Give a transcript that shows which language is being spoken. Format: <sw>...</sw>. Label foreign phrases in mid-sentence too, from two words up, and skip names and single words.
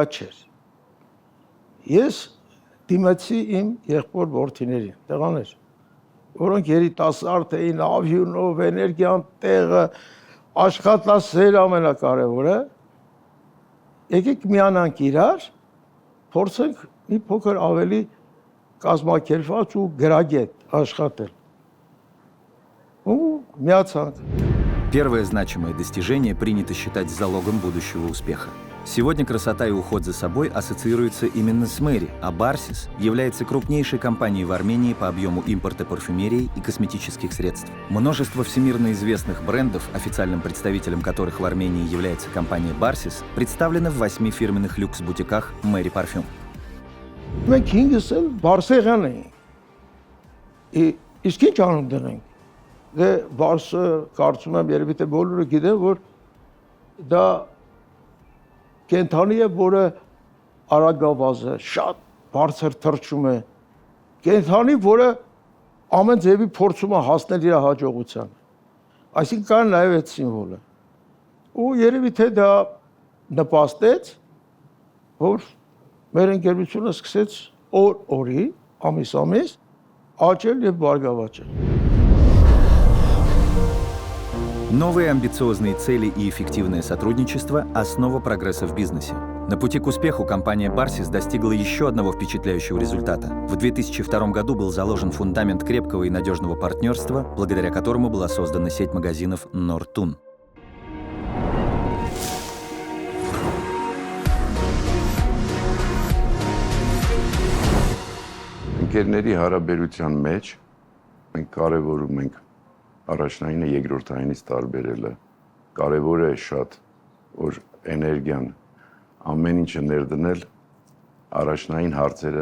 <hy>չէր։ Ես դիմեցի իմ եղբոր որդիներին, տղաներ, որոնք երիտասարդ էին, ավյունով, էներգիան տեղը, աշխատասեր ամենակարևորը, եկեք միանանք իրար, փորձենք մի փոքր ավելի կազմակերպված ու գրագետ աշխատել։ Ու միացանք։</hy> <ru>Первое значимое достижение принято считать залогом будущего успеха. Сегодня красота и уход за собой ассоциируются именно с Мэри, а Барсис является крупнейшей компанией в Армении по объему импорта парфюмерии и косметических средств. Множество всемирно известных брендов, официальным представителем которых в Армении является компания Барсис, представлены в 8 фирменных люкс-бутиках Мэри Парфюм.</ru> <hy>Մենք ինքս էլ Բարսեղան ենք։ Իսկ ինչ անուն դնենք։ Դե Բարսը կարծում եմ երևի թե բոլորը գիտեն, որ դա կենթանի է, որը արագավազ է, շատ բարձր թռչում է։ Կենթանի, որը ամեն ձևի փորձում է հասնել իր հաջողությանը։ Այսինքն կան նաև այդ սիմվոլը։ Ու երևի թե դա նպաստեց, որ մեր ընկերությունը սկսեց օր-օրի, ամիս-ամիս աճել եւ բարգավաճել։</hy> <ru>Новые амбициозные цели и эффективное сотрудничество – основа прогресса в бизнесе. На пути к успеху компания Барсис достигла еще одного впечатляющего результата. В 2002 году был заложен фундамент крепкого и надежного партнерства, благодаря которому была создана сеть магазинов «Нортун».</ru> <hy>Ընկերների հարաբերության մեջ մենք կարևորում ենք առաջնայինը երկրորդայինից տարբերելը։ Կարևոր է շատ, որ էներգիան ամեն ինչը ներդնել առաջնային հարցերը</hy>